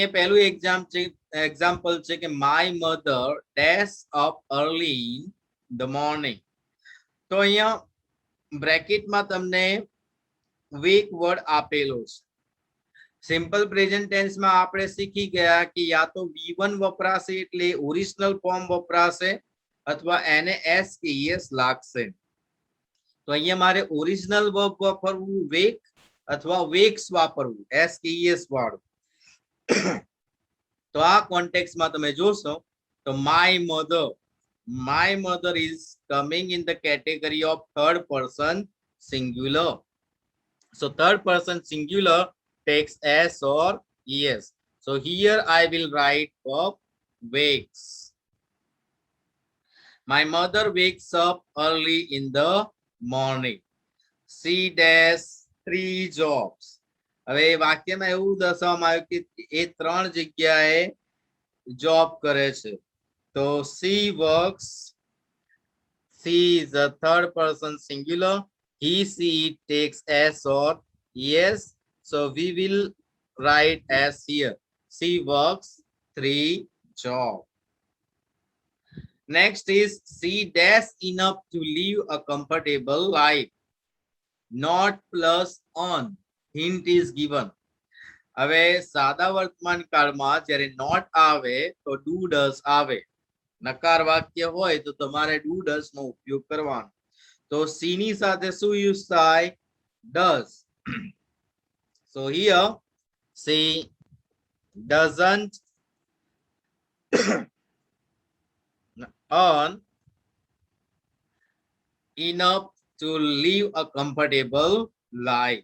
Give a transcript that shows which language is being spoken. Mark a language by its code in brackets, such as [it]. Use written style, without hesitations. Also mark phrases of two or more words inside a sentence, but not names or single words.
[gu] પહેલું એક્ઝામ્પલ છે કે [en] my mother dash up early in the morning [gu] તો અહીંયા બ્રેકેટમાં તમને [en] wake word [gu] આપેલો છે [en] simple present tense [gu] આપણે શીખી ગયા કે યા તો V1 વપરાશે એટલે [en] original form [gu] વપરાશે અથવા એને એસ કે એસ લાગશે તો અહીંયા મારે [en] original verb [gu] વાપરવું વેક અથવા વેક્સ વાપરવું એસ કે એસ વાળું તો આ કોન્ટેક્સ્ટમાં તમે જોશો તો [en] my mother is coming in the category of third person singular so third person singular takes s or es so here I will write verb wakes. My mother wakes up early in the morning. She does 3 jobs. [gu] હવે વાક્યમાં એવું દર્શાવવામાં આવ્યું કે એ 3 જગ્યાએ જોબ કરે છે. [en] તો she works. She is a third person singular. He, she takes s or yes. So we will write as here. She works 3 jobs. Next is she does enough to live a comfortable life. Not plus on. Hint is given. [gu] હવે સાદા વર્તમાન કાળમાં જ્યારે not આવે તો [en] do does [gu] આવે. નકાર વાક્ય હોય તો તમારે [en] do does [gu] નો ઉપયોગ કરવાનો. તો she ની સાથે શું યુઝ થાય? [en] does. So here she doesn't earn enough to live a comfortable life.